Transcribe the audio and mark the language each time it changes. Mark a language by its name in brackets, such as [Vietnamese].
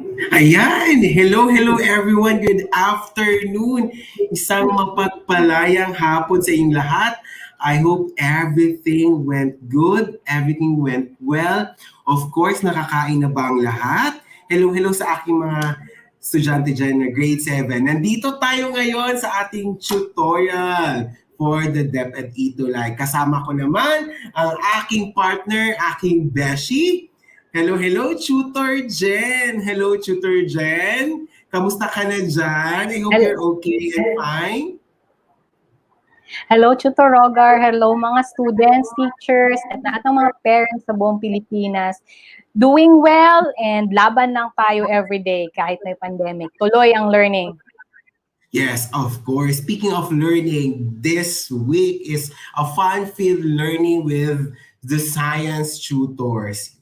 [English] Ayan! Hello everyone! Good afternoon! [Filipino] Isang mapagpalayang hapon sa inyong lahat. [English] I hope everything went good, everything went well. Of course, [Filipino] nakakain na ba ang lahat? Hello sa aking mga estudyante dyan na grade 7. Nandito tayo ngayon sa ating tutorial for the DepEd ETULay. Kasama ko naman ang aking partner, aking beshi. [English] Hello, Tutor Jen. Hello, Tutor Jen. [Filipino] Kamusta ka na dyan? [English] I hope you're okay and fine. Hello, Tutor Rogar. [Filipino] Hello, mga students, teachers, at lahat ng mga parents sa buong Pilipinas. [English] Doing well and [Filipino] laban lang tayo everyday kahit may pandemic. Tuloy ang learning. [English] Yes, of course. Speaking of learning, this week is a fun-filled learning with the science tutors.